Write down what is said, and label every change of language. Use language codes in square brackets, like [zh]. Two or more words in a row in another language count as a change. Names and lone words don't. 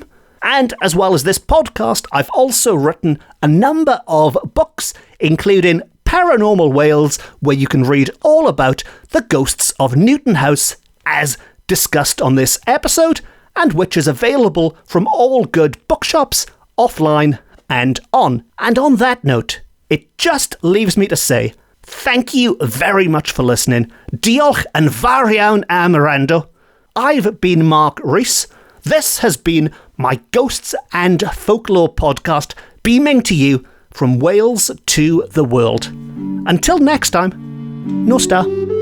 [en] And as well as this podcast, I've also written a number of books, including Paranormal Wales, where you can read all about the ghosts of Newton House as discussed on this episode, and which is available from all good bookshops, offline and on. And on that note, it just leaves me to say, thank you very much for listening. [cy] Diolch yn fawr iawn am wrando. [en] I've been Mark Rees. This has been my Ghosts and Folklore podcast, beaming to you from Wales to the world. Until next time, [cy] Nos ta.